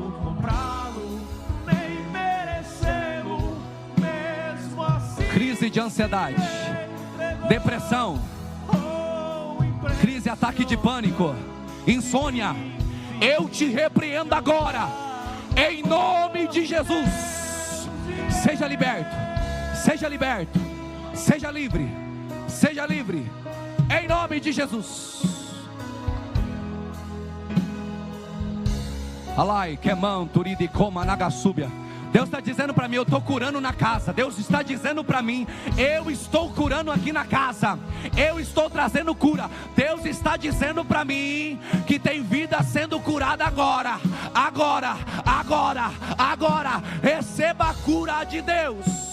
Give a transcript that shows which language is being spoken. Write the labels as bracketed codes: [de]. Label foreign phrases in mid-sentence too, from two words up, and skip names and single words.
[pt] Crise de ansiedade, depressão, crise, ataque de pânico, insônia, eu te repreendo agora, em nome de Jesus. Seja liberto, seja livre, em nome de Jesus. Alai, quemão, turidi, coma, nagasúbia. Deus está dizendo para mim, eu estou curando na casa. Deus está dizendo para mim, eu estou curando aqui na casa. Eu estou trazendo cura. Deus está dizendo para mim que tem vida sendo curada agora. Agora, agora, agora. Receba a cura de Deus.